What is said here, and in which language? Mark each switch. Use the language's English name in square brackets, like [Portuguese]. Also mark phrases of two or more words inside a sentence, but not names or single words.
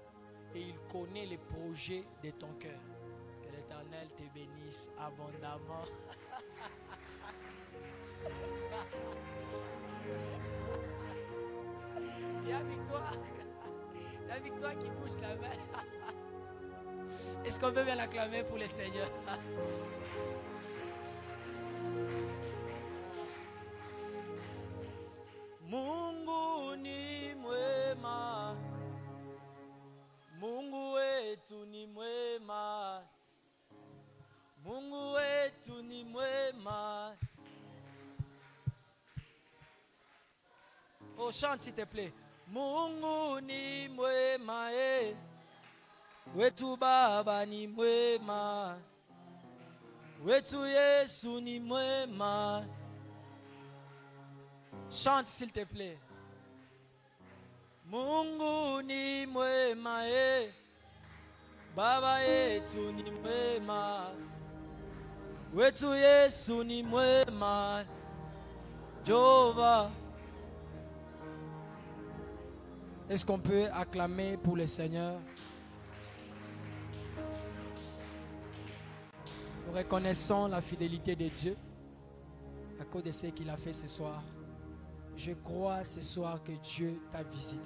[French] Et il connaît les projets de ton cœur. Que l'Éternel te bénisse abondamment. Il y a victoire. Il y a victoire qui bouge la main. Est-ce qu'on peut bien l'acclamer pour le Seigneur? [Swahili] Mungu ni mwema. Mungu wetu ni mwema. Mungu wetu ni mwema. [French] Oh, chante s'il te plaît. [Swahili] Mungu ni mwema, wetu Baba ni mwema, wetu Yesu ni mwema. [French] Chante s'il te plaît. [Swahili] Mungu ni mwema, Baba yetu ni mwema, wetu Yesu ni mwema. Jehova. [French] Est-ce qu'on peut acclamer pour le Seigneur? Nous reconnaissons la fidélité de Dieu à cause de ce qu'il a fait ce soir. Je crois ce soir que Dieu t'a visité.